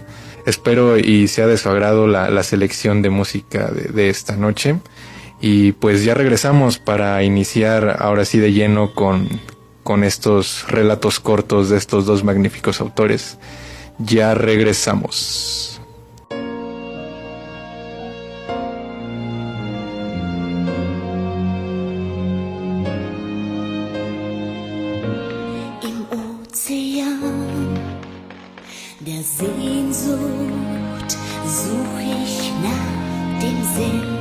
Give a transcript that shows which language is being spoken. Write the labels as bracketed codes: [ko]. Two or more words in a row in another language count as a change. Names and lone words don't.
[es] Espero y sea de su agrado la selección de música de esta noche. Y pues ya regresamos para iniciar ahora sí de lleno con estos relatos cortos de estos 2 magníficos autores. Ya regresamos. [de] Im Ozean der Sehnsucht such ich nach dem Sinn.